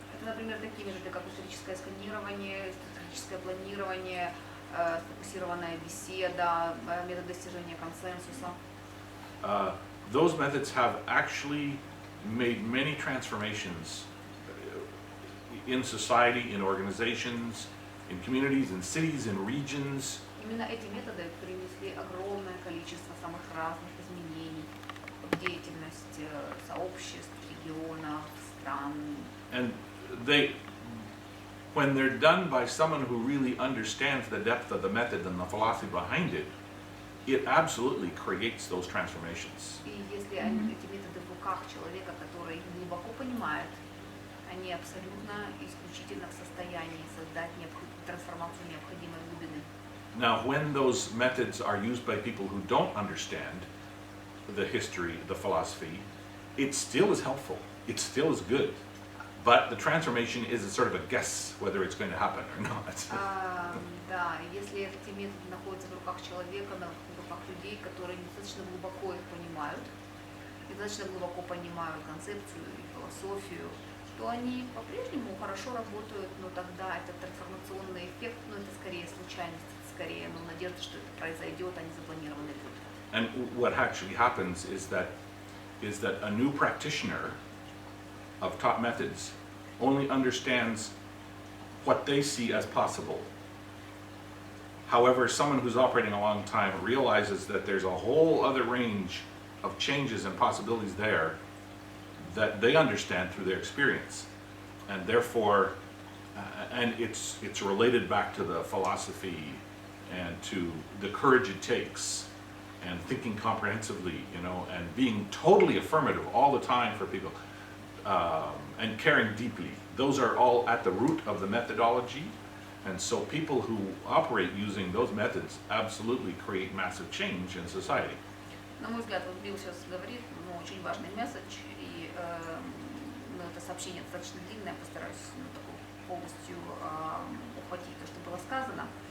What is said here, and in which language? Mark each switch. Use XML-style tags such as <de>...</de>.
<ru>Это, например, такие методы, как историческое сканирование, стратегическое планирование, сфокусированная беседа, метод достижения консенсуса.</ru> <en>Those methods have actually made many transformations in society, in organizations, in communities, in cities, in regions.</en> <ru>Именно эти методы принесли огромное количество самых разных изменений в деятельность сообществ, регионов, стран.</ru> <en>And when they're done by someone who really understands the depth of the method and the philosophy behind it, it absolutely creates those transformations.</en> <ru>И если эти методы в руках человека, который их глубоко понимает, они абсолютно исключительно в состоянии создать трансформацию необходимой глубины.</ru> <en>Now, when those methods are used by people who don't understand the history, the philosophy, it still is helpful. It still is good. But the transformation is a sort of a guess whether it's going to happen or not.</en> <ru>Да, если эти методы находятся в руках человека, в руках людей, которые достаточно глубоко их понимают, и достаточно глубоко понимают концепцию и философию, то они по-прежнему хорошо работают, но тогда этот трансформационный эффект, это скорее случайность, скорее надежда, что это произойдет, а не запланированный путь.</ru> <en>And what actually happens is that a new practitioner of top methods only understands what they see as possible. However, someone who's operating a long time realizes that there's a whole other range of changes and possibilities there that they understand through their experience. And therefore, and it's related back to the philosophy and to the courage it takes and thinking comprehensively, and being totally affirmative all the time for people, and caring deeply. Those are all at the root of the methodology. And so people who operate using those methods absolutely create massive change in society.</en> <ru>На мой взгляд, вот Билл сейчас говорит, очень важный месседж, и это сообщение достаточно длинное, постараюсь такую полностью ухватить то, что было сказано.</ru>